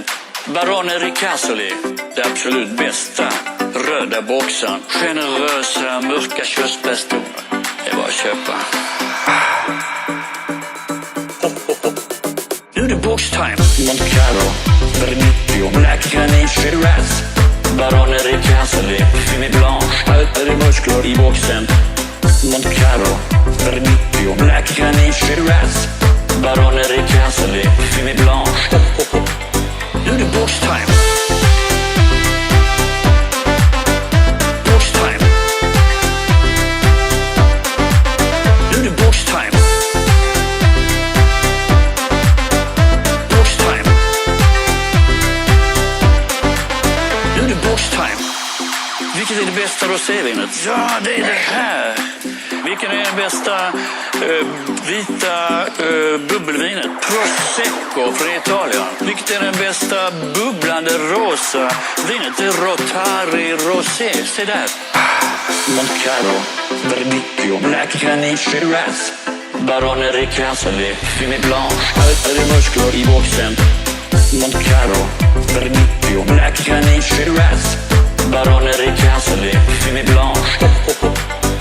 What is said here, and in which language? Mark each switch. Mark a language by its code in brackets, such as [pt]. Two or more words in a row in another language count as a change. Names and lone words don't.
[sv] Barone Ricasoli, det absolut bästa. Röda boxen. Generösa, mörka köttbärsstolar. Det är bara att köpa. Nu är det [en] box time. [sv] Moncaro, Verdicchio, Black Granit, Shiraz, Barone Ricasoli, Fumé Blanche, altre muskler i boxen. Moncaro, Verdicchio, Black Granit, Shiraz, Barone Ricasoli, Fumé Blanche. Nu är det [en] box time. Box time. [sv] Nu är det [en] box time. Box time. [sv] Nu är det [en] box time. [sv] Vilket är det bästa rosévinet? Ja, det är det här. Vilken är den bästa vita bubbelvinet? Prosecco från Italien. Vilket är den bästa bubblande rosa vinet? Det är Rotari Rosé. Se där. Moncaro, Verdicchio, Black Granit, Shiraz, Barone Ricasoli, Fumé Blanche, altre muskler i boxen. Moncaro, Verdicchio, Black Granit, Shiraz, Barone Ricasoli, Fumé Blanche.